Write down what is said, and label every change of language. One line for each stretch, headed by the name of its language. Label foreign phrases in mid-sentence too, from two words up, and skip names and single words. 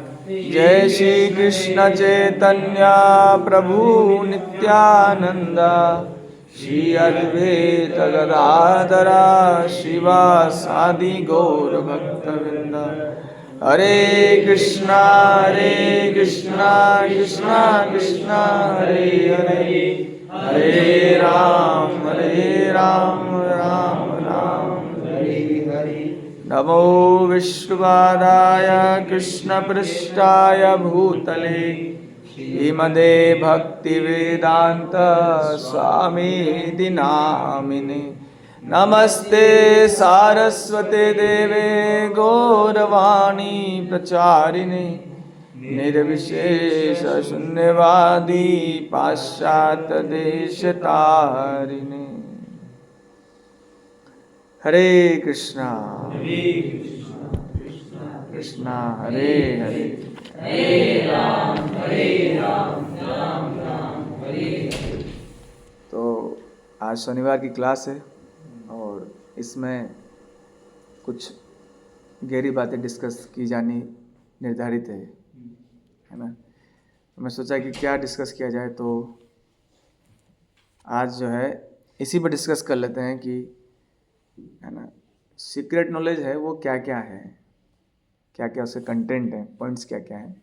Sanskrit: जय श्री कृष्ण चैतन्य प्रभु नित्यानंदा, श्री अद्वैत गदाधरा शिवासादि गौर भक्तवृंदा। हरे कृष्णा कृष्णा कृष्णा हरे हरे, हरे राम राम राम हरे हरे। नमो विष्णुपादाय कृष्णपृष्ठाय भूतले, श्रीमते भक्तिवेदांत स्वामीति नामिने। नमस्ते सारस्वते देवे गौरवाणी प्रचारिणे, निर्विशेष शून्यवादी पाश्चात्य देशतारिणे। हरे कृष्णा कृष्णा हरे हरे, हरे राम राम हरे हरे।
Hindi: तो आज शनिवार की क्लास है और इसमें कुछ गहरी बातें डिस्कस की जानी निर्धारित है ना। मैं सोचा कि क्या डिस्कस किया जाए, तो आज जो है इसी पर डिस्कस कर लेते हैं कि है ना,
English: secret knowledge
Hindi: है वो क्या क्या है, क्या क्या उसके कंटेंट है, पॉइंट्स क्या क्या है।